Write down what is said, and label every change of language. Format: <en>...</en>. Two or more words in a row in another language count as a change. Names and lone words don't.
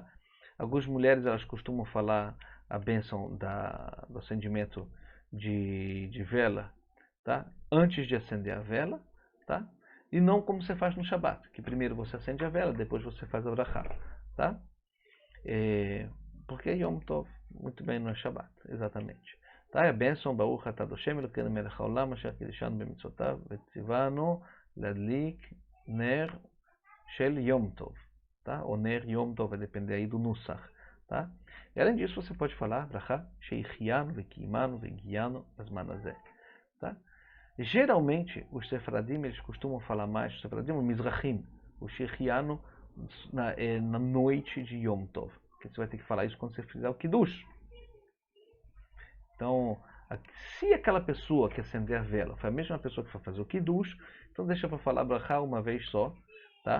<pt>Algumas mulheres elas costumam falar a bênção do acendimento de vela, tá? Antes de acender a vela, tá? E não como você faz no Shabat, que primeiro você acende a vela, depois você faz a brachá, tá? Porque é</pt> <he>יום טוב,</he> <pt>muito bem, não é Shabat, exatamente. tá? A bênção,</pt> <he>ברוך אתה השם אלקינו מלך העולם אשר קדשנו במצותיו וצונו להדליק נר של יום טוב,</he> <pt>tá? Ou</pt> <he>נר יום טוב,</he> <pt>vai depender aí do Nusach, tá? E além disso, você pode falar</pt> <he>ברכה שהחיינו וקיימנו והגיענו לזמן הזה,</he> <pt>tá? Geralmente, os Sefaradim eles costumam falar mais, os Sefaradim, o Mizrahim, o sheichianu na noite de</pt> <he>יום טוב.</he> <pt>Porque você vai ter que falar isso quando você fizer o Kiddush. Então, se aquela pessoa que acender a vela foi a mesma pessoa que vai fazer o Kiddush, então deixa para falar brachá uma vez só, tá?</pt>